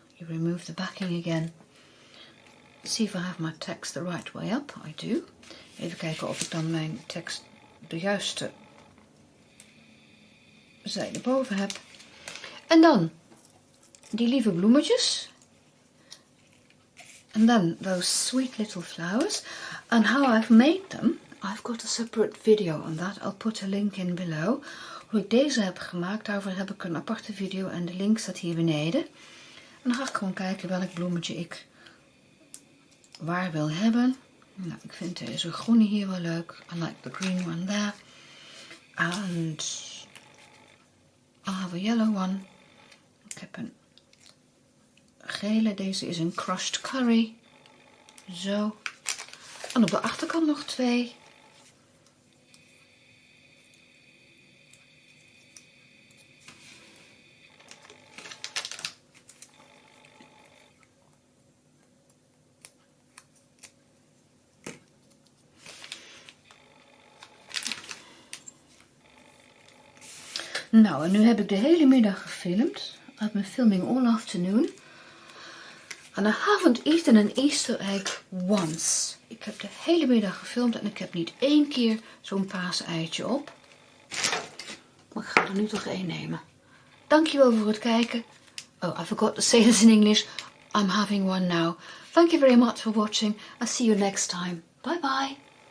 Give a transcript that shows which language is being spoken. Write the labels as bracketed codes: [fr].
[en] You remove the backing again. See if I have my text the right way up. I do. [nl] Even kijken of ik dan mijn tekst de juiste zijde boven heb. En dan die lieve bloemetjes. [en] And then those sweet little flowers. And how I've made them, I've got a separate video on that. I'll put a link in below. [nl] Hoe ik deze heb gemaakt, daarvoor heb ik een aparte video en de link staat hier beneden. En dan ga ik gewoon kijken welk bloemetje ik waar wil hebben. Nou, ik vind deze groene hier wel leuk. [en] I like the green one there. And I have a yellow one. [nl] Ik heb een gele, deze is een crushed curry. Zo. En op de achterkant nog 2. Nou, en nu heb ik de hele middag gefilmd. [en] I've been filming all afternoon. And I haven't eaten an Easter egg once. [nl] Ik heb de hele middag gefilmd en ik heb niet 1 keer zo'n paaseitje op. Maar ik ga er nu toch 1 nemen. Dankjewel voor het kijken. [en] Oh, I forgot to say this in English. I'm having one now. Thank you very much for watching. I'll see you next time. Bye bye.